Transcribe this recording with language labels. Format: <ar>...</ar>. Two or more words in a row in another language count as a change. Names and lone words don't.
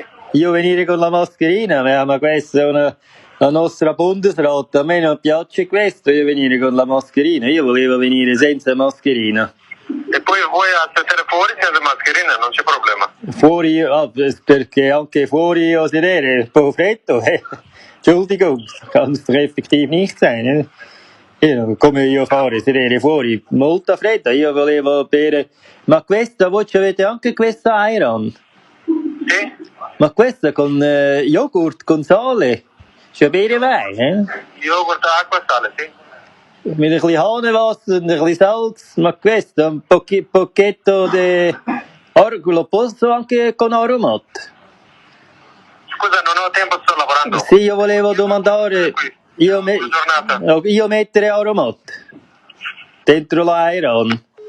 <it>Io venire con la mascherina, ma questa è la nostra Bundesrat, a me non piace questo, io venire con la mascherina, io volevo venire senza mascherina. E poi vuoi aspettare fuori senza mascherina, non c'è problema. Fuori, perché anche fuori a sedere, un po' freddo,</it> <de>Entschuldigung, kann es doch effektiv nicht sein.</de> <it>Come io fare, sedere fuori, molto freddo, io volevo bere, ma questa, voi avete anche questa Iron? Sì? Ma questa con yogurt, con sale, c'è bere vai, Yogurt, acqua, sale, sì.</it> <de>Mit ein bisschen Hahnenwasser und ein bisschen Salz,</de> <it>ma questo, un pocchetto di lo posso anche con aromat? Scusa, non ho tempo, sto lavorando. Sì, io volevo domandare, io mettere aromat dentro l'Iron.</it>